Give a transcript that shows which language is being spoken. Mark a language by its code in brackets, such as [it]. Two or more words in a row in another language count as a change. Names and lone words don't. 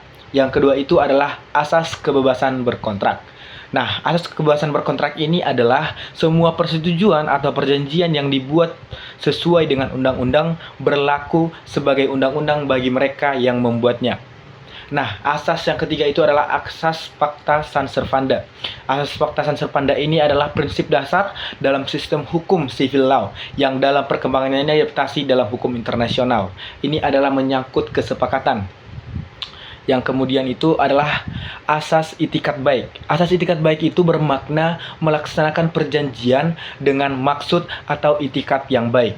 [id] Yang kedua itu adalah asas kebebasan berkontrak. Nah, asas kebebasan berkontrak ini adalah semua persetujuan atau perjanjian yang dibuat sesuai dengan undang-undang berlaku sebagai undang-undang bagi mereka yang membuatnya. Nah, asas yang ketiga itu adalah asas [la] pacta sunt servanda. [id] Asas [la] pacta sunt servanda [id] ini adalah prinsip dasar dalam sistem hukum [en] civil law [id] yang dalam perkembangannya diadaptasi dalam hukum internasional. Ini adalah menyangkut kesepakatan. Yang kemudian itu adalah asas itikat baik. Asas itikat baik itu bermakna melaksanakan perjanjian dengan maksud atau itikat yang baik.